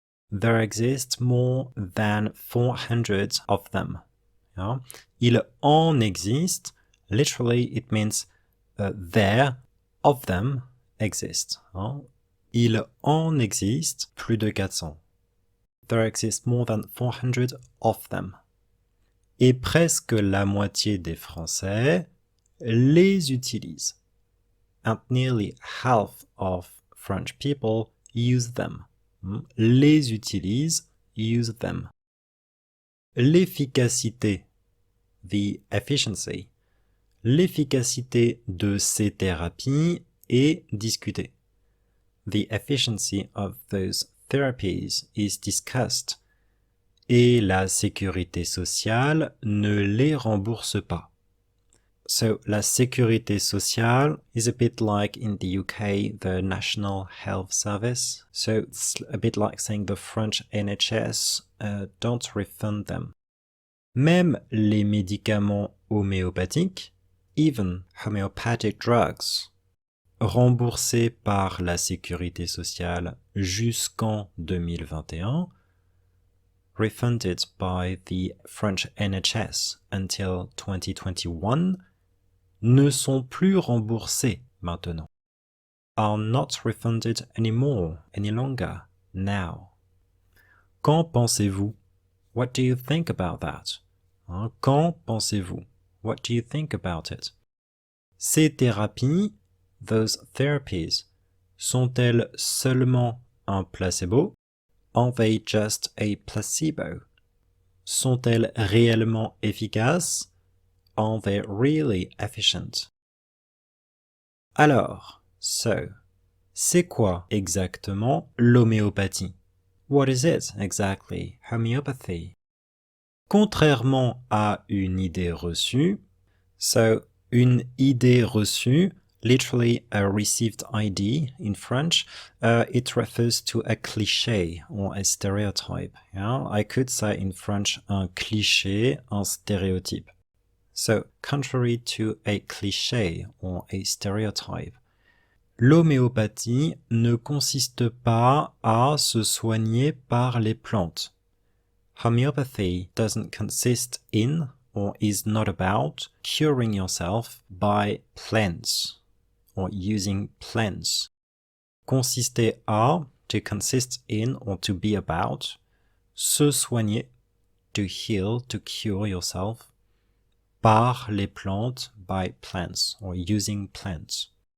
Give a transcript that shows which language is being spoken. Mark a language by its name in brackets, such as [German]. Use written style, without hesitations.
[English] There exist more than 400 of them. Yeah? [French] Il en existe, [English] literally it means there, of them, exist. [French] Il en existe plus de 400. [English] There exist more than 400 of them. [French] Et presque la moitié des Français les utilisent. [English] And nearly half of French people use them. [French] Les utilisent, [English] use them. [French] L'efficacité, [English] the efficiency, [French] l'efficacité de ces thérapies est discutée. [English] The efficiency of those therapies is discussed. [French] Et la sécurité sociale ne les rembourse pas. [English] So, la sécurité sociale is a bit like in the UK, the National Health Service. So, it's a bit like saying the French NHS don't refund them. [French] Même les médicaments homéopathiques, [English] even homeopathic drugs, [French] remboursé par la sécurité sociale jusqu'en 2021, [English] refunded by the French NHS until 2021, [French] ne sont plus remboursés maintenant. [English] Are not refunded anymore, any longer, now. [French] Qu'en pensez-vous? [English] What do you think about that? [French] Qu'en pensez-vous? [English] What do you think about it? [French] Ces thérapies, [English] those therapies, [French] sont-elles seulement un placebo? [English] Are they just a placebo? [French] Sont-elles réellement efficaces? [English] Are they really efficient? [French] Alors, so, c'est quoi exactement l'homéopathie? [English] What is it exactly, homeopathy? [French] Contrairement à une idée reçue, [English] so [French] une idée reçue, [English] literally a received idea in French, it refers to a cliché or a stereotype. Yeah? I could say in French [French] un cliché, un stéréotype. [English] So, contrary to a cliché or a stereotype, [French] l'homéopathie ne consiste pas à se soigner par les plantes. [English] Homeopathy doesn't consist in or is not about curing yourself by plants or using plants. [French] Consister à, [English] to consist in or to be about, [French] se soigner, [English] to heal, to cure yourself, [French] par les plantes, [English] by plants or using plants.